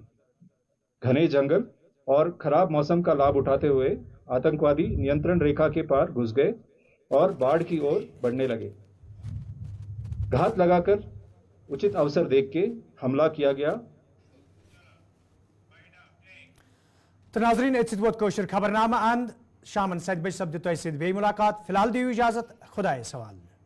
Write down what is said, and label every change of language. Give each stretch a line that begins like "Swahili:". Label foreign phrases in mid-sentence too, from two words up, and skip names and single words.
Hindi: घने जंगल और खराब मौसम का लाभ उठाते हुए आतंकवादी नियंत्रण रेखा के पार घुस गए और बाढ़ की ओर बढ़ने लगे। घात लगाकर उचित अवसर देख के हमला किया गया।
Kashmiri: तो नाजरीन खबरनामा अंद शामन 7 बजे सब्द तह बे मुलाकात। फिलहाल दियो इजाजत। खुदा सवाल।